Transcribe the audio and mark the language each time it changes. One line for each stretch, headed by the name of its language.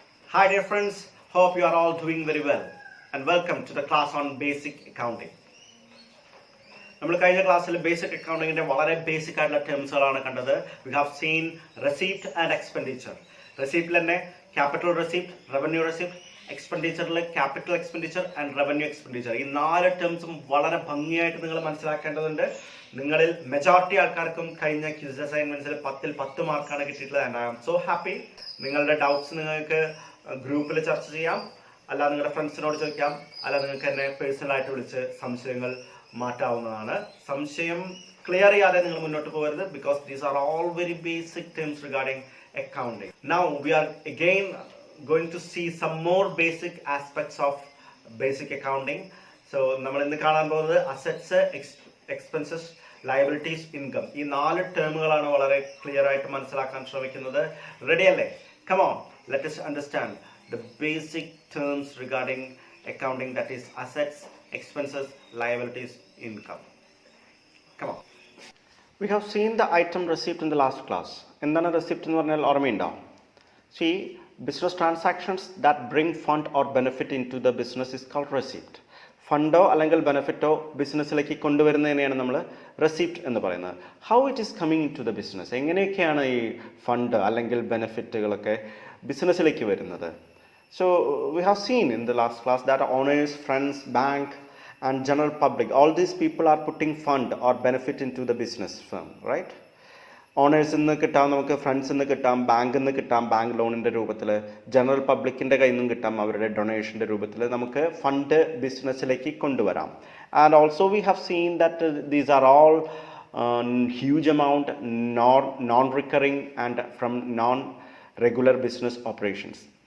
English: Hi dear friends, hope you are all doing very well and welcome to the class on basic accounting.
Malayalam: നമ്മൾ കഴിഞ്ഞ ക്ലാസ്സിൽ basic അക്കൗണ്ടിങ്ങിന്റെ വളരെ basic ആയിട്ടുള്ള ടേംസുകളാണ് കണ്ടത്.
English: We have seen receipt and expenditure.
Malayalam: റെസിപ്റ്റിൽ തന്നെ capital receipt, revenue receipt, എക്സ്പെൻഡിച്ചറിൽ capital expenditure and revenue expenditure. ഈ 4 ടേംസും വളരെ ഭംഗിയായിട്ട് നിങ്ങൾ മനസ്സിലാക്കേണ്ടതുണ്ട്. നിങ്ങളിൽ മെജോറിറ്റി ആൾക്കാർക്കും കഴിഞ്ഞ ക്വിസ് അസൈൻമെന്റ്സിൽ 10ൽ 10 മാർക്കാണ് കിട്ടിയിട്ടുള്ളത്.
English: And I am so happy.
Malayalam: നിങ്ങളുടെ ഡൗട്ട്സ് നിങ്ങൾക്ക് ഗ്രൂപ്പിൽ ചർച്ച ചെയ്യാം, അല്ല നിങ്ങളുടെ ഫ്രണ്ട്സിനോട് ചോദിക്കാം, അല്ല നിങ്ങൾക്ക് എന്നെ പേഴ്സണലായിട്ട് വിളിച്ച് സംശയങ്ങൾ മാറ്റാവുന്നതാണ്. സംശയം ക്ലിയർ ചെയ്യാതെ നിങ്ങൾ മുന്നോട്ട് പോകരുത്.
English: Because these are all very basic terms regarding accounting. Now we are again going to see some more basic aspects of basic accounting.
Malayalam: So നമ്മൾ ഇന്ന് കാണാൻ പോകുന്നത് അസറ്റ്സ്, എക്സ്പെൻസസ്, ലയബിലിറ്റീസ്, ഇൻകം. ഈ 4 ടേമുകളാണ് വളരെ ക്ലിയർ ആയിട്ട് മനസ്സിലാക്കാൻ ശ്രമിക്കുന്നത്. റെഡി അല്ലേ?
English: Come on, let us understand the basic terms regarding accounting, that is assets, expenses, liabilities, income. Come on. We have seen the item receipt in the last class.
Malayalam: എന്താണ് receipt എന്ന് പറഞ്ഞാൽ ഓർമ്മയുണ്ടോ?
English: See, business transactions that bring fund or benefit into the business is called receipt.
Malayalam: ഫണ്ടോ അല്ലെങ്കിൽ ബെനിഫിറ്റോ ബിസിനസ്സിലേക്ക് കൊണ്ടുവരുന്നതിനെയാണ് നമ്മൾ receipt എന്ന് പറയുന്നത്.
English: how it is coming into the business,
Malayalam: എങ്ങനെയൊക്കെയാണ് ഈ ഫണ്ട് അല്ലെങ്കിൽ ബെനിഫിറ്റുകളൊക്കെ ബിസിനസ്സിലേക്ക് വരുന്നത്?
English: So we have seen in the last class that owners, friends, bank and general public, all these people are putting fund or benefit into the business firm, right?
Malayalam: Owners നിന്ന് കിട്ടാം, നമുക്ക് friends നിന്ന് കിട്ടാം, ബാങ്കിൽ നിന്ന് കിട്ടാം, ബാങ്ക് ലോണിൻ്റെ രൂപത്തിൽ, ജനറൽ പബ്ലിക്കിൻ്റെ കയ്യിൽ നിന്നും കിട്ടാം, അവരുടെ ഡൊണേഷൻ്റെ രൂപത്തിൽ നമുക്ക് ഫണ്ട് ബിസിനസ്സിലേക്ക് കൊണ്ടുവരാം.
English: And also we have seen that these are all huge amount, non recurring and from non regular business operations.